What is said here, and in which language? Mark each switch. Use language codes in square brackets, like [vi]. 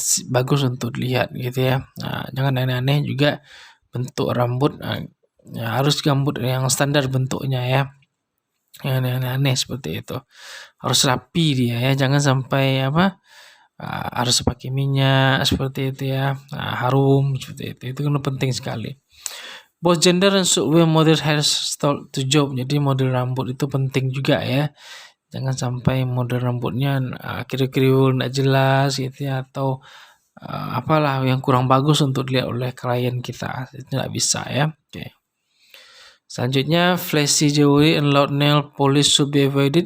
[id] Bagus untuk dilihat gitu ya. Jangan aneh-aneh juga bentuk rambut, ya harus rambut yang standar bentuknya ya. Yang aneh-aneh seperti itu. Harus rapi dia ya, jangan sampai harus pakai minyak seperti itu ya, harum seperti itu. Itu kan penting sekali. [en] Both gender should wear model hairstyle to job. [id] Jadi model rambut itu penting juga ya. Jangan sampai model rambutnya kriwil nggak jelas gitu ya, atau apalah yang kurang bagus untuk dilihat oleh klien kita. Itu nggak bisa ya. Oke. [en] Selanjutnya, flashy jewelry and loud nail polish should be avoided.